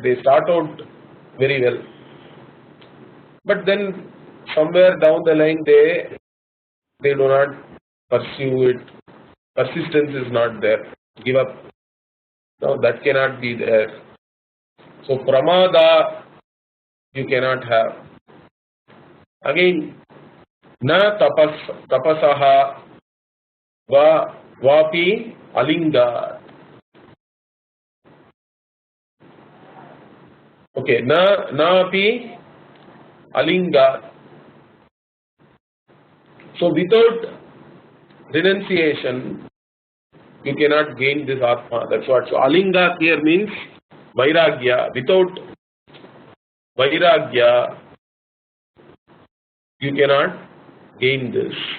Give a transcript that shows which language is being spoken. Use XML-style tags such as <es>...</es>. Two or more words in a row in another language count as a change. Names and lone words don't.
<en>They start out very well. But then somewhere down the line they do not pursue it. Persistence is not there. Give up. No, that cannot be there. So pramada you cannot have. Again,</en> <sa>न तपसा वापि अलिङ्गा. Okay, न अपि अलिङ्गा.</sa> <en>So without renunciation, you cannot gain this Atma. That's what. So alinga here means vairagya. Without vairagya, you cannot gain this.</en>